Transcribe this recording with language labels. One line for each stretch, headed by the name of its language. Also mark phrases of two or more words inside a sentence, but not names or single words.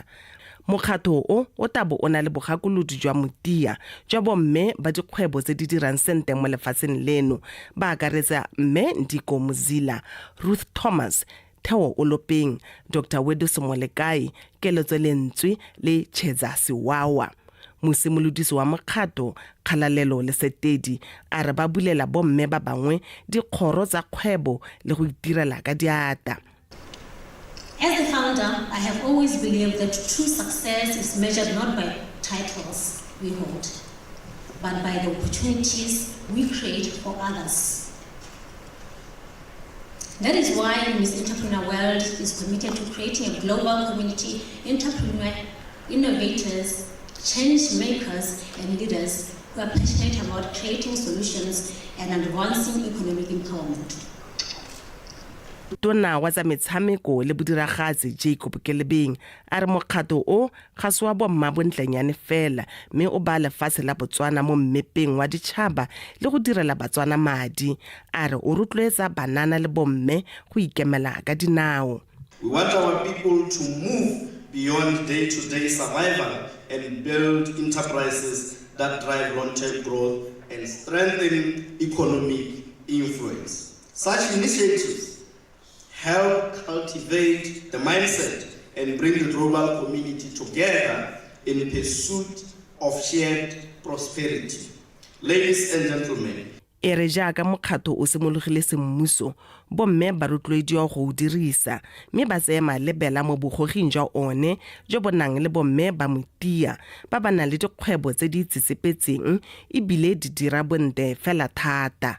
Tswana: Mokgato o tabo o na le bogakolodi jwa motia jwa bomme ba dikgwebo tse di dirang sente mo lefatsheng leno ba akaretsa mme Ndiko Muzila, Ruth Thomas, Theo Olopeng, Dr. Weduso Molekai, Keletso Lentswe le Cheza Siwawa. Mosimolodisi wa mokgato Kgalalelo le Setedi a re ba bulela bomme ba bangwe dikgoro tsa kgwebo le go itirela ka diata.
English: As the founder, I have always believed that true success is measured not by titles we hold, but by the opportunities we create for others. That is why Miss Entrepreneur World is committed to creating a global community, entrepreneur, innovators, change makers, and leaders who are passionate about creating solutions and advancing economic empowerment.
Tswana: Tona wa tsa metshameko le bodiragatsi Jacob Kilebeng a re mokgato o ga se wa bomma bontlenyane fela mme o ba lefatshe la Botswana mo mmepeng wa ditšhaba le go direla Batswana madi. A re o rotloetsa banana le bomme go ikemela ka dinao.
English: We want our people to move beyond day-to-day survival and build enterprises that drive long-term growth and strengthen economic influence. Such initiatives help cultivate the mindset and bring the global community together in pursuit of shared prosperity. Ladies and gentlemen,
Tswana: e re jaaka mokgato o simologile semmuso bomme ba rotloediwa go dirisa mme ba tsaya malebela mo bogoging jwa one jo bonang le bomme ba motia ba ba nang le dikgwebo tse di tsitsepetseng ebile di dira bonte fela thata.